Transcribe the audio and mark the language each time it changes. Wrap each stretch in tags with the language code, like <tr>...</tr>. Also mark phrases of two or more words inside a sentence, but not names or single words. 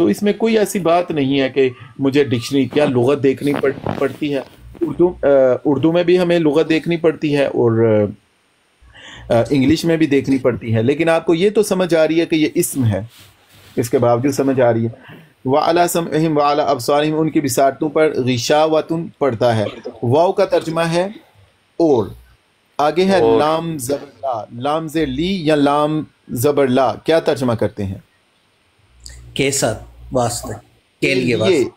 <ur>تو اس میں کوئی ایسی بات نہیں ہے کہ مجھے ڈکشنری کیا لغت دیکھنی پڑتی ہے. اردو میں بھی ہمیں لغت دیکھنی پڑتی ہے اور انگلش میں بھی دیکھنی پڑتی ہے، لیکن آپ کو یہ تو سمجھ آ رہی ہے کہ یہ اسم ہے، اس کے باوجود سمجھ آ رہی ہے.</ur> <ar>وعلى سمعهم وعلى أبصارهم,</ar> <ur>ان کی بصارتوں پر غشاوۃ پڑتا ہے. واو کا ترجمہ ہے اور، آگے ہے لام زبر لا، لام زیر لی یا لام زبر لا، کیا ترجمہ کرتے ہیں? کے ساتھ واسطے، کے لیے واسطے.</ur>